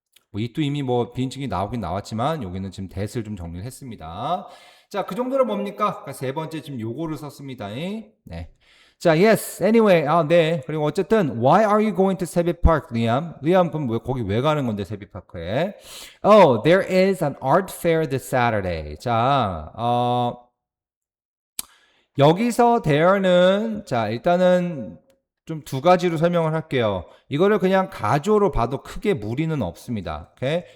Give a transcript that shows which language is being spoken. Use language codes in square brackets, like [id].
[ko] 뭐 it도 이미 뭐 비인칭이 나오긴 나왔지만 여기는 지금 that을 좀 정리를 했습니다. 자, 그 정도로 뭡니까? 세 번째 지금 요거를 썼습니다. 네. 자, yes. Anyway, 네. 그리고 어쨌든 [en] why are you going to [ko] 세비 파크, 리암? 리암 그럼 거기 왜 가는 건데 세비 파크에? [en] Oh, there is an art fair this Saturday. [ko] 자, 여기서 there는 자, 일단은 좀 두 가지로 설명을 할게요. 이거를 그냥 가주어로 봐도 크게 무리는 없습니다. 오케이?